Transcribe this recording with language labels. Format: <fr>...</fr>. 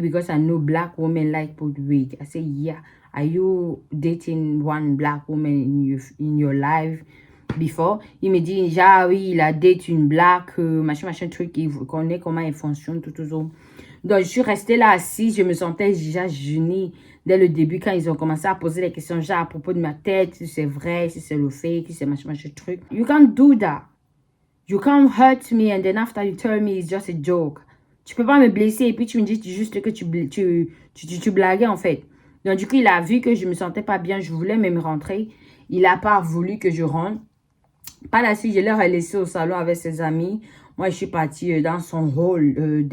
<en>Because I know black women like put wig. I say, yeah. Are you dating one black woman in your life? before.</en> <fr>Il me dit, ah oui, il a date une black, machin truc, il connaît comment il fonctionne, tout. Donc, je suis restée là assise, je me sentais déjà gênée dès le début quand ils ont commencé à poser les questions, genre à propos de ma tête, si c'est vrai, si c'est le fake, si c'est machin truc.</fr> <en>You can't do that. You can't hurt me and then after you tell me it's just a joke.</en> <fr>Tu peux pas me blesser et puis tu me dis juste que tu blaguais en fait. Donc du coup, il a vu que je me sentais pas bien, je voulais même rentrer. Il a pas voulu que je rentre. Par la suite, je l'ai laissé au salon avec ses amis. Moi, je suis partie dans son hall.</fr>